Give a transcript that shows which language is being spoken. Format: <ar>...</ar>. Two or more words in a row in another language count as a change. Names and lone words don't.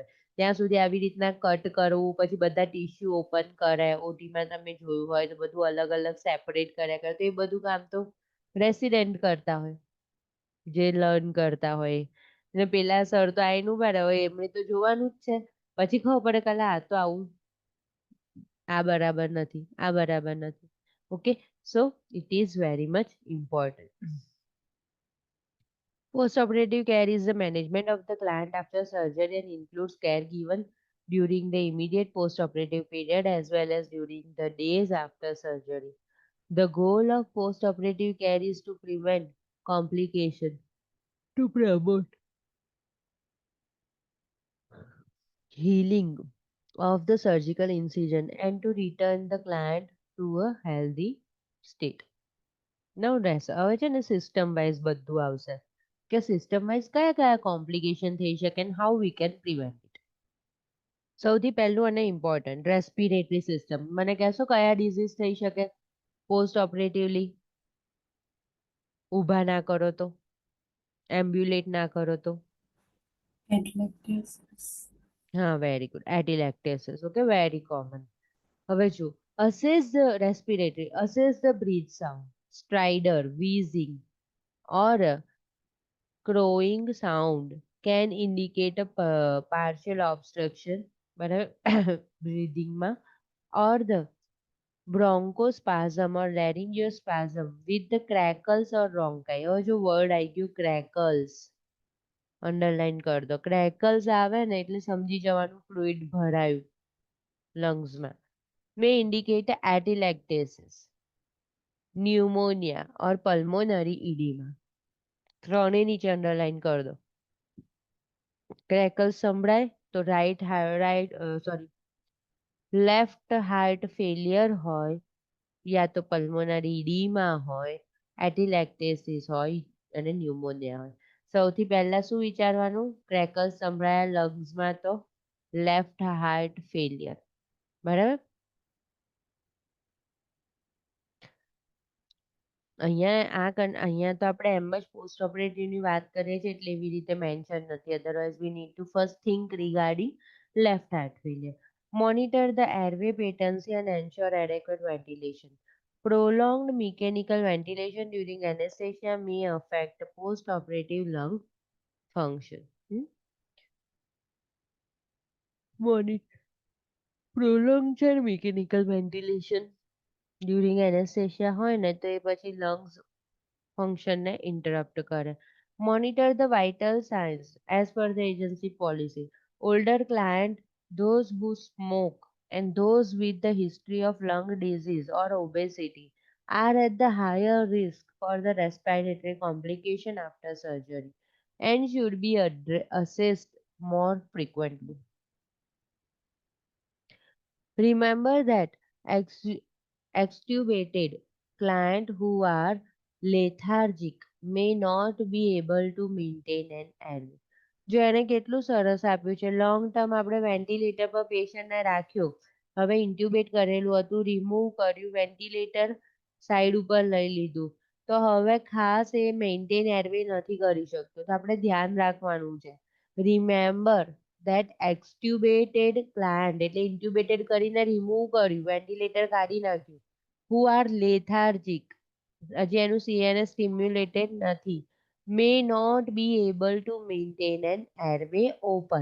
<gu>ત્યાં સુધી આવી રીતના કટ કરવું, પછી બધા</gu> <en>tissue open</en> <gu>કરે, ઓટીમાં તમે જોયું હોય તો બધું અલગ અલગ સેપરેટ કર્યા કરે, તો એ બધું કામ તો રેસિડેન્ટ કરતા હોય, જે લર્ન કરતા હોય. અને પેલા સર તો આઈને ઉભા રહે હોય, એમણે તો જોવાનું જ છે. પછી ખબર પડે કે આ તો આવું, આ બરાબર નથી, આ બરાબર નથી.</gu> <en>Okay, so it is very much important. Post-operative care is the management of the client after surgery and includes care given during the immediate post-operative period as well as during the days after surgery. The goal of post-operative care is to prevent complication, to promote healing of the surgical incision, and to return the client to a healthy state. Now,</en> <gu>હવે છે ને</gu> <en>system wise</en> <gu>બધું આવશે કે</gu> <en>system wise</en> <gu>કયા કયા કોમ્પ્લિકેશન થઈ શકે</gu> <en>and how we can prevent it.</en> <gu>સૌથી પહેલું અને ઇમ્પોર્ટન્ટ,</gu> <en>respiratory system.</en> <gu>મને કહેશો કયા ડિઝીઝ થઈ શકે</gu> <en>post operatively?</en> <gu>ઊભા ના કરો તો, એમ્બ્યુલેટ ના કરો તો?</gu> <en>Atelectasis. હા, very good, atelectasis. Okay, very common.</en> <gu>હવે જો,</gu> <en>assess the respiratory, assess the breath sound, stridor, wheezing or crowing sound can indicate a partial obstruction, બરાબર, breathing માં, or the bronchospasm or laryngospasm with the crackles or rhonchi.</en> <gu>હવે જો વર્ડ આવી ગયું crackles, અંડરલાઈન</gu> <hi>कर दो.</hi> <gu>ક્રેકલ્સ આવે ને એટલે સમજી જવાનું ફ્લુઇડ ભરાયું લંગ્સમાં.</gu> <en>may indicate atelectasis, pneumonia or pulmonary edema.</en> <gu>ત્રણે નીચે અંડરલાઈન</gu> <hi>कर दो.</hi> <gu>ક્રેકલ્સ સંભળાય તો</gu> <en>left heart failure</en> <gu>હોય, યા તો</gu> <en>pulmonary edema</en> <gu>હોય, એટિલેક્ટેસિસ હોય અને ન્યુમોનિયા હોય. સૌથી પહેલા શું વિચારવાનું? ક્રેકર્સ સંભળાયા લંગ્સમાં તો</gu> <en>left heart failure.</en> <gu>બરાબર? અહીંયા તો આપણે એમ જ પોસ્ટ ઓપરેટિવની વાત કરીએ છીએ એટલે એવી રીતે મેન્શન નથી.</gu> <en>Otherwise we need to first think regarding left heart failure. Monitor the airway patency and ensure adequate ventilation. Prolonged mechanical ventilation during anesthesia may affect post-operative lung function.</en> <gu>Prolonged છે</gu> <en>mechanical ventilation during anesthesia</en> <gu>હોય ને તો એ પછી</gu> <en>lungs function</en> <gu>ને interrupt કરે.</gu> <en>Monitor the vital signs as per the agency policy. Older client, those who smoke, and those with the history of lung disease or obesity are at the higher risk for the respiratory complication after surgery and should be assessed more frequently. Remember that extubated clients who are lethargic may not be able to maintain an airway.</en> <gu>જો એને કેટલું સરસ આપ્યું છે</gu> <en>long term</en> <gu>આપણે વેન્ટિલેટર પર પેશન્ટને રાખ્યો, હવે ઇન્ટ્યુબેટ કરેલું હતું, રિમૂવ કર્યું,</gu> <en>ventilator side</en> <gu>ઉપર લઈ લીધું, તો હવે ખાસ એ</gu> <en>maintain airway</en> <gu>નથી કરી શકતો. તો આપણે ધ્યાન રાખવાનું છે.</gu> <en>Remember that extubated gland</en> <gu>એટલે ઇન્ટ્યુબેટેડ કરીને રિમૂવ કર્યું, વેન્ટિલેટર કાઢી નાખ્યું,</gu> <en>who are lethargic</en> <gu>હજી એનું</gu> <en>CNS stimulated નથી, may not be able to maintain an airway open.</en>